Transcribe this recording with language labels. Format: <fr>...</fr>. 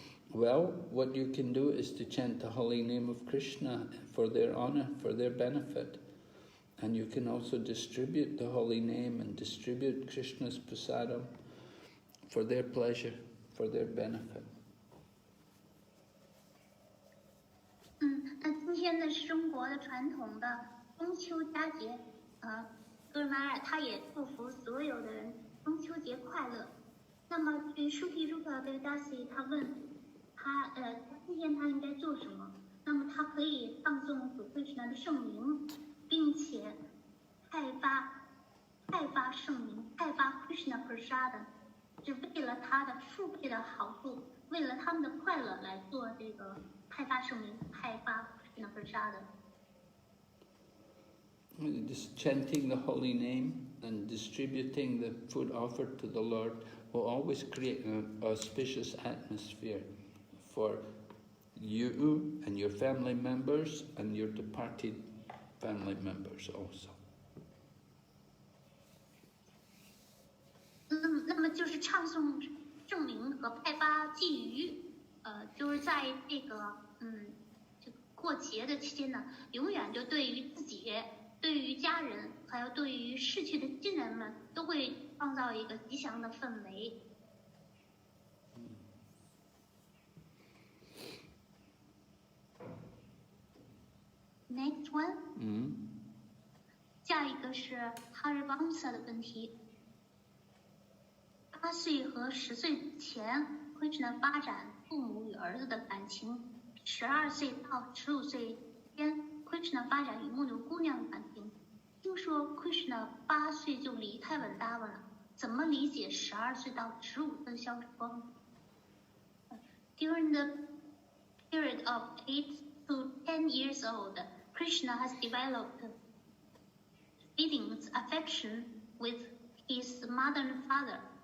<en>Well, what you can do is to chant the holy name of Krishna for their honor, for their benefit. And you can also distribute the holy name and distribute Krishna's prasadam for their pleasure, for their benefit.</en> <zh>那今天呢是中国的传统的中秋佳节，格尔玛尔他也祝福所有的人中秋节快乐。那么对Shruti Rupa Devdasi他问他今天他应该做什么？那么他可以放纵主Krishna的圣名，并且派发圣名，派发 Krishna Prasada， 是为了他的父辈的好处，为了他们的快乐来做这个派发圣名，派发 Krishna Prasada。</zh> <en>Just chanting the holy name and distributing the food offered to the Lord will always create an auspicious atmosphere for you and your family members and your departed family members also.</en> <zh>那么就是唱诵圣名和派发寄语，就是在这个过节的期间呢，永远就对于自己对于家人还有对于逝去的亲人们都会创造一个吉祥的氛围。</zh> <en>Next one，</en> <zh>下一个是 Harivansa 的问题。 8岁和10岁前 Krishna 发展父母与儿子的感情，12岁到15岁间 Krishna 发展与牧牛姑娘的感情。听说 Krishna 8岁就离开文达文了，怎么理解12岁到15岁的消说 ？</zh> <en>During the period of 8 to 10 years old, Krishna has developed feelings, affection with his mother and father.</en>